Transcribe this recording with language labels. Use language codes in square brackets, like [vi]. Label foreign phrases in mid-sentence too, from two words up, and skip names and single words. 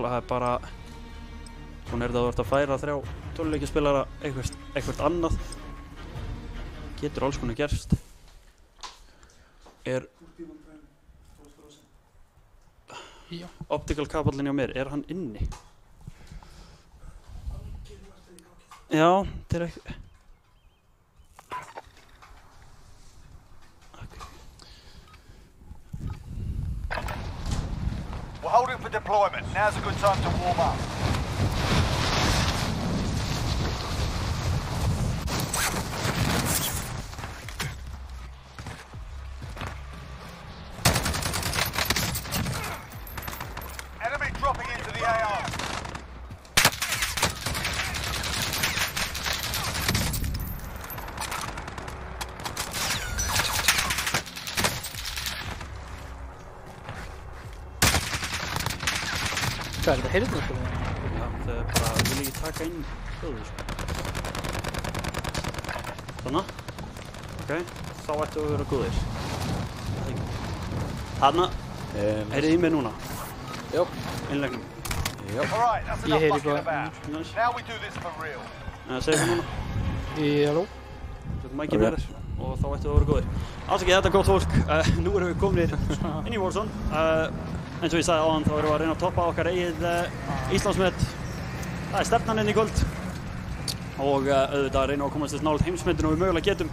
[is] það er bara svona er þetta að þú ert að færa 3 töluleikjaspilara eitthvað annað. Getur alls konar gerst. Er optical kaballinn hjá mér, er hann inni? Já, þetta er ekki... [en] We're holding for deployment. Now's a good time to warm up. Enemy dropping into the AR. [is] Hvað er þetta, heyrðu þetta? Já, það er bara, ég vil ekki taka inn hljóðu sko. Þannig. Ok, þá ættu að vera góðir. Þarna, heyrðu í mér núna? Jó. Innlegnum. Jó. Ég heyri hvað. [en] Now we do this for real. [is] Segðu það núna. Halló. Settum mækið með þér og þá ættu að vera góðir. Afsakið þetta gott fólk, nú erum við komin inn í Warzone. Eins og ég sagði áðan, þá erum við að reyna að toppa okkar eigið Íslandsmet. Það er stefnan inn í kvöld. Og auðvitað að reyna að komast þess nálægt heimsmetinu og við mögulega getum.